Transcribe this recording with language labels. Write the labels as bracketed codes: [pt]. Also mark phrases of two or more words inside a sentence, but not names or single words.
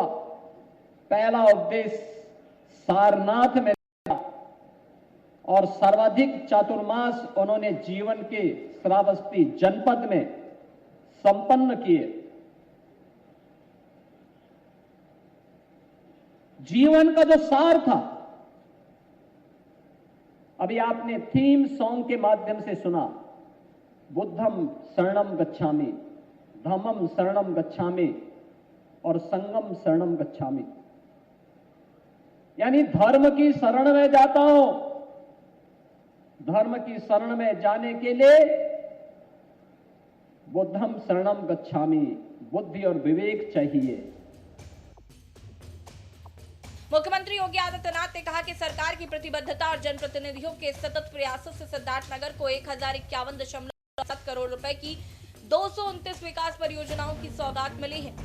[hi] पहला उपदेश सारनाथ में और सर्वाधिक चातुर्मास उन्होंने जीवन के श्रावस्ती जनपद में संपन्न किए। जीवन का जो सार था, अभी आपने [en] theme song [hi] के माध्यम से सुना, [pi] बुद्धम शरणम गच्छामि, धम्मम शरणम गच्छामि और संगम शरणम गच्छामि। [hi] यानी धर्म की शरण में जाता हूं। धर्म की शरण में जाने के लिए [pi] बुद्धम शरणम गच्छामि, [hi] बुद्धि और विवेक चाहिए। मुख्यमंत्री योगी आदित्यनाथ ने कहा कि सरकार की प्रतिबद्धता और जनप्रतिनिधियों के सतत प्रयासों से सिद्धार्थनगर को 1051.7 करोड़ रुपए की 229 विकास परियोजनाओं की सौगात मिली है।